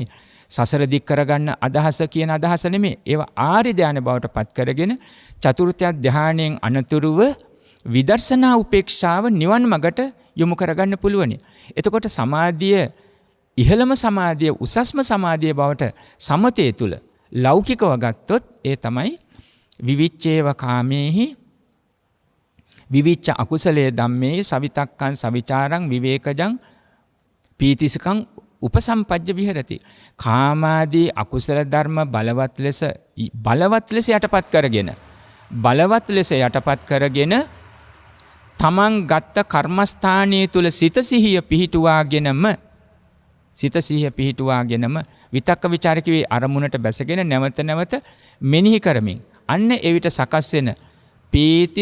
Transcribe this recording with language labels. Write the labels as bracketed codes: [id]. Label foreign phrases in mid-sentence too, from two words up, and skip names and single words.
[si] සසර දික් කරගන්න අදහස කියන අදහස නෙමෙයි. ඒවා ආර්ය ධ්‍යාන බවට පත් කරගෙන චතුර්ථ ධ්‍යානයෙන් අනතුරුව විදර්ශනා උපේක්ෂාව නිවන් මගට යොමු කරගන්න පුළුවනි. එතකොට සමාධිය ඉහළම සමාධිය උසස්ම සමාධිය බවට සමතේ තුල ලෞකිකව ගත්තොත් ඒ තමයි [pi] විවිච්ඡේව කාමේහි විවිච්ඡ අකුසලයේ ධම්මේ සවිතක්කං සවිචාරං විවේකජං පීතිසකං උපසම්පජ්ජ විහෙරති. [si] කාමාදී අකුසල ධර්ම බලවත් ලෙස යටපත් කරගෙන තමන් ගත්ත කර්මස්ථානයේ තුල සිත සිහිය පිහිටුවාගෙනම විතක්ක ਵਿਚාර කිවේ අරමුණට බැසගෙන නැවත නැවත මෙනෙහි කරමින් අන්න එවිට සකස් වෙන පීති